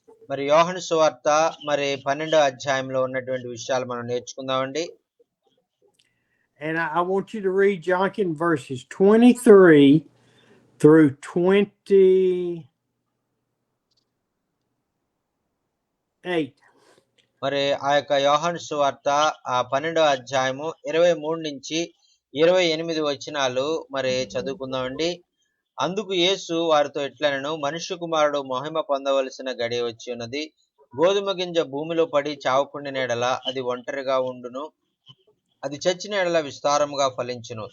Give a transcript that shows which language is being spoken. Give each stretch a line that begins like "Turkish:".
Telugu: మరి యోహాను సువార్త మరి 12వ అధ్యాయంలో ఉన్నటువంటి విషయాలు మనం నేర్చుకుందామండి.
English: And I want you to read John verses 23 through 28.
Telugu: మరి ఆ యొక్క యోహాను సువార్త 12వ అధ్యాయము 23 నుంచి 28 వచనాలు మరి చదువుకుందామండి. అందుకు యేసు వారితో ఇట్లనెను, మనుష్య కుమారుడు మహిమ పొందవలసిన గడియ వచ్చి ఉన్నది. గోధుమ గింజ భూమిలో పడి చావకుండిన ఎడల అది ఒంటరిగా ఉండును, అది చచ్చిన ఎడల విస్తారముగా ఫలించును.